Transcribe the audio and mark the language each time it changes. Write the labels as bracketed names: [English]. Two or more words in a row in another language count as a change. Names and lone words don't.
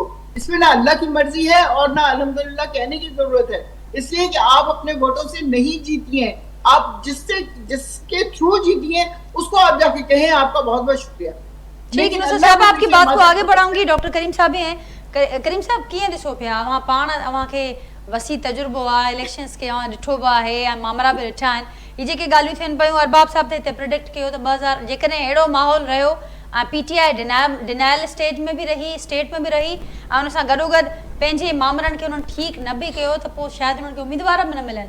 [Urdu] اس میں نہ اللہ کی مرضی ہے اور نہ الحمدللہ کہنے کی ضرورت ہے, اس لیے کہ آپ اپنے ووٹوں سے نہیں جیتی ہیں. آپ جس کے تھرو جیتی ہیں اس کو آپ جا کے کہیں آپ کا بہت بہت شکریہ. ٹھیک ہے نصرت صاحب, آپ کی بات کو آگے بڑھاؤں گی. ڈاکٹر کریم صاحب بھی ہیں. کریم صاحب [Sindhi] کیئं ॾिसो पिया अवां पाण अवां खे वसी तजुर्बो आहे, इलेक्शन्स खे अवां ॾिठो बि आहे ऐं मामला बि ॾिठा आहिनि. हीअ जेके ॻाल्हियूं थियनि पियूं, अरबाब साहब त हिते प्रिडिक्ट कयो त 2000 जेकॾहिं अहिड़ो माहौल रहियो ऐं PTI [English] denial stage [Sindhi] में बि रही, स्टेट में बि रही, ऐं उन सां गॾोगॾु पंहिंजे मामलनि खे उन्हनि ठीकु न बि कयो त पोइ शायदि उन्हनि खे उम्मीदवार बि न मिलनि.